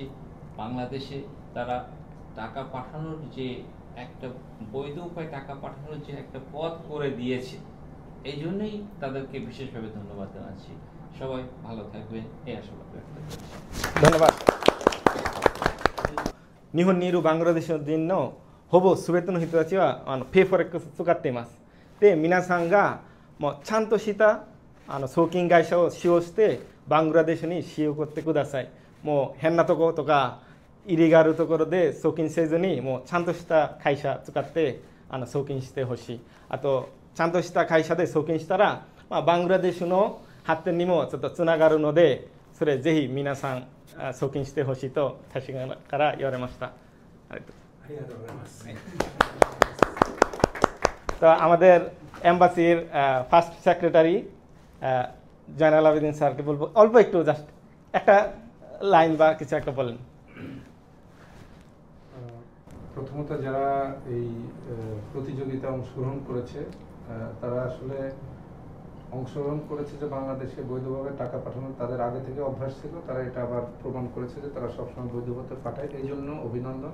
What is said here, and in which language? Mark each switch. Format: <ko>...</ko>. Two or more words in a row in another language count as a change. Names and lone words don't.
<bn>বাংলাদেশে তারা টাকা পাঠানোর যে একটা বৈধ উপায়, টাকা পাঠানোর যে একটা পথ করে দিয়েছে, এই জন্যই তাদেরকে বিশেষভাবে ধন্যবাদ জানাচ্ছি। সবাই ভালো থাকবেন এই আশাবাদ ব্যক্ত করছি।</bn> <ja>ধন্যবাদ। 日本にいる</ja> <bn>বাংলাদেশের জন্য</bn> <ja>ほぼ全ての人たちはペイフォレックス使っています。で、皆さんがもうちゃんとした送金会社を使用してバングラデシュに使用してください。もう変なところとかイリガルところで送金せずに、もうちゃんとした会社使って送金してほしい。あとちゃんとした会社で送金したら、バングラデシュの発展にもちょっとつながるので、それぜひ皆さん送金してほしいと私から言われました。</ja> <bn>ありがとうございます。তো আমাদের এম্বাসির</bn> <en>first secretary</en> <bn>জয়নাল আবেদিন স্যারকে বলবো অল্প একটু জাস্ট একটা লাইন বা কিছু একটা বলেন। প্রথমত যারা এই প্রতিযোগিতা অংশগ্রহণ করেছে, তারা আসলে অংশগ্রহণ করেছে যে বাংলাদেশে বৈধভাবে টাকা পাঠানো তাদের আগে থেকে অভ্যাস ছিল, তারা এটা আবার প্রমাণ করেছে যে তারা সবসময় বৈধভাবে পাঠায়, এই জন্য অভিনন্দন।</bn>